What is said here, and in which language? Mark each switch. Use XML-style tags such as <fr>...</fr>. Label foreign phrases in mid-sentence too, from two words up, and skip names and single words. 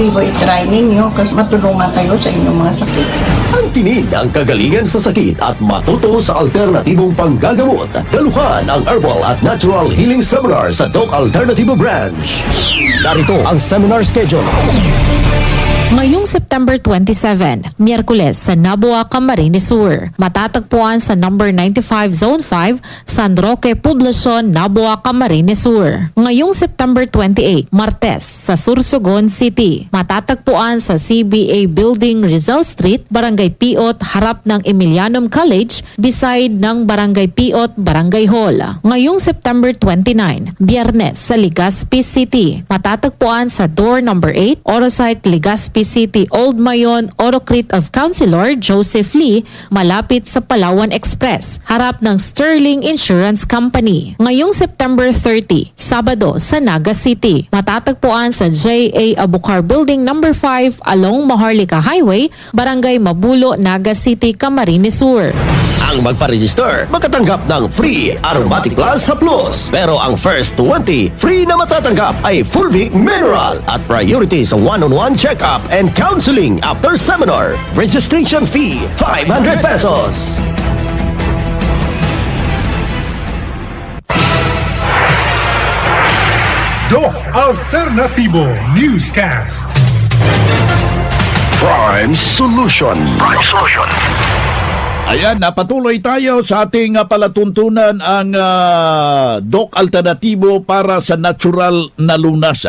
<tl>Tibo, i-try ninyo kasi matulungan kayo sa inyong mga sakit. Ang tinig ang kagalingan sa sakit at matuto sa alternatibong panggagamot. Daluhan ang Herbal at Natural Healing Seminar sa Doc Alternativo Branch. Narito ang</tl> <en>seminar schedule.</en> <tl>Ngayong September 27, Miyerkules sa Nabua, Camarines Sur. Matatagpuan sa number 95 Zone 5, San Roque, Poblacion, Nabua, Camarines Sur. Ngayong September 28, Martes sa Sursogon City. Matatagpuan sa CBA Building, Rizal Street, Barangay Piot, harap ng Emilianum College, beside ng Barangay Piot, Barangay Hall. Ngayong September 29, Biyernes sa Legazpi City. Matatagpuan sa door number 8, Orosite, Legazpi City, Old Mayon, Orocrit of Councilor Joseph Lee, malapit sa Palawan Express, harap ng Sterling Insurance Company. Ngayong September 30, Sabado sa Naga City. Matatagpuan sa J.A. Abukar Building number 5 along Maharlika Highway, Barangay Mabulo, Naga City, Camarines Sur. Ang magpa-register, makatanggap ng free Aromatic Plus Haplos. Pero ang first 20, free na matatanggap ay Fulvic Mineral at priority sa</tl> <en>one-on-one check-up and counseling after seminar. Registration fee,</en> <tl>500 pesos. Doc Alternativo Newscast. Prime Solution. Ayan, napatuloy tayo sa ating palatuntunan ang Doc Alternativo para sa natural na lunas.</tl>